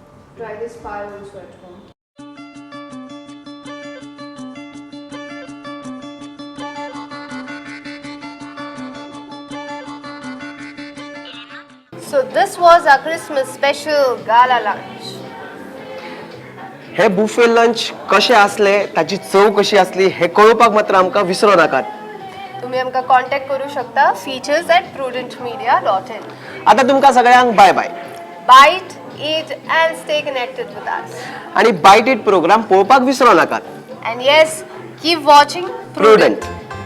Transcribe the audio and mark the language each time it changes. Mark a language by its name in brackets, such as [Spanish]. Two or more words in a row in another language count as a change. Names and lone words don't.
[English] Try this pie also at home. So this was our Christmas special gala lunch. [Konkani] हे बुफे लंच कशें असले ताची चव कशी असली हे कळोवपाक मात्र आमकां विसरो नाकात. तुम्ही आमकां कॉन्टॅक्ट करू शकता features@prudentmedia.in. आता तुमकां सगळ्यांक [English] bye bye. Bite, eat and stay connected with us. [Konkani] आणि बायट इट प्रोग्राम पळोवपाक विसरो नाकात. [English] And yes, keep watching प्रुडंट.